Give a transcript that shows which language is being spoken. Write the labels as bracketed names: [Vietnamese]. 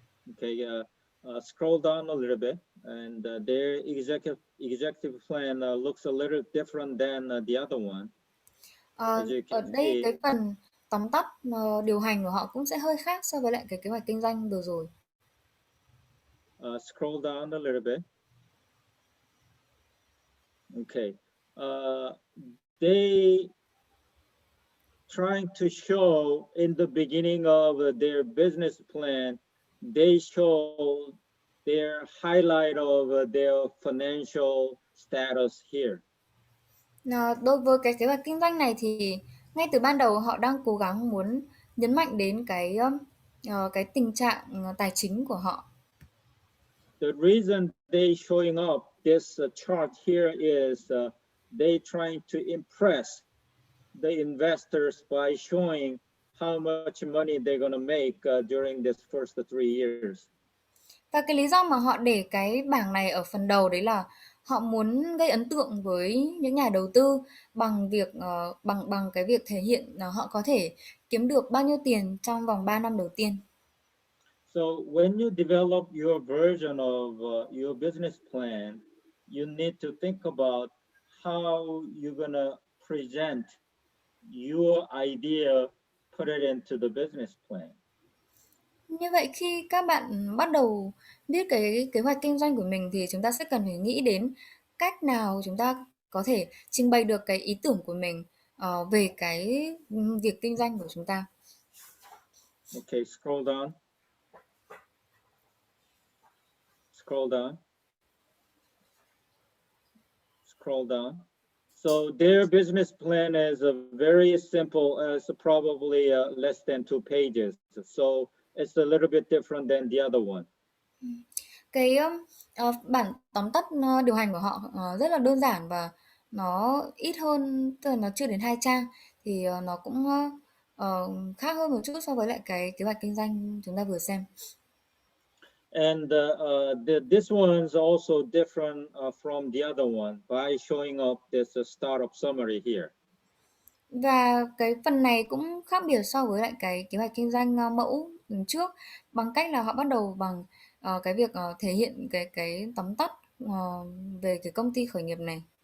[English] Okay, scroll down a little bit, and their executive plan looks a little different than the other one. As you [Vietnamese] Ở [English] can [Vietnamese] đây [English] see, [Vietnamese] cái phần tóm tắt điều hành của họ cũng sẽ hơi khác so với lại cái kế hoạch kinh doanh vừa rồi. [English] scroll down a little bit. Okay, they trying to show in the beginning of their business plan, they show their highlight of their financial status here. [Vietnamese] Đối với cái kế hoạch kinh doanh này thì ngay từ ban đầu họ đang cố gắng muốn nhấn mạnh đến cái tình trạng tài chính của họ. [English] The reason they showing up this chart here is they trying to impress the investors by showing how much money they're going to make during this first 3 years. [Vietnamese] Và cái lý do mà họ để cái bảng này ở phần đầu đấy là họ muốn gây ấn tượng với những nhà đầu tư bằng việc bằng cái việc thể hiện họ có thể kiếm được bao nhiêu tiền trong vòng 3 năm đầu tiên. [English] So when you develop your version of your business plan, you need to think about how you're going to present your idea, put it into the business plan. [Vietnamese] Như vậy khi các bạn bắt đầu viết cái kế hoạch kinh doanh của mình thì chúng ta sẽ cần phải nghĩ đến cách nào chúng ta có thể trình bày được cái ý tưởng của mình về cái việc kinh doanh của chúng ta. [English] Okay, scroll down. Scroll down. Scroll down. So their business plan is very simple, as probably less than 2 pages. So it's a little bit different than the other one. [Vietnamese] Cái bản tóm tắt điều hành của họ rất là đơn giản và nó ít hơn, tức là nó chưa đến 2 trang thì nó cũng khác hơn một chút so với lại cái kế hoạch kinh doanh chúng ta vừa xem. [English] And this one is also different from the other one by showing up this startup summary here. [Vietnamese] Và cái phần này cũng khác biệt so với lại cái kế hoạch kinh doanh mẫu trước bằng cách là họ bắt đầu bằng cái việc thể hiện cái tóm tắt về cái công ty khởi nghiệp này.